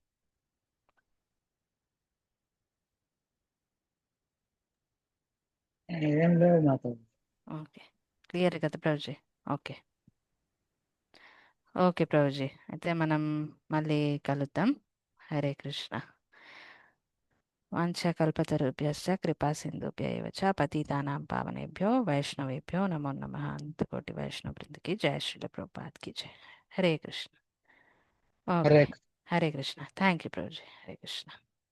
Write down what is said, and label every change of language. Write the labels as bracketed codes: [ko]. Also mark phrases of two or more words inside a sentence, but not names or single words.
[te] ఏం లేదు మాతో. ఓకే, క్లియర్ కదా ప్రభుజీ? ఓకే. ఓకే ప్రభుజీ, అయితే మనం మళ్ళీ కలుద్దాం. [sa] हरे कृष्ण वाञ्छाकल्पतरुभ्यश्च कृपा सिन्धुभ्य एव च पतितानां पावनेभ्यो वैष्णवेभ्यो नमो नमः. [hi] अंतकोटि वैष्णव वृंद की जय, श्रील प्रभुपाद की जय। हरे कृष्ण। [te] హరే [hi] ओके, हरे कृष्ण, [en] thank you [hi] प्रभु जी, हरे कृष्ण।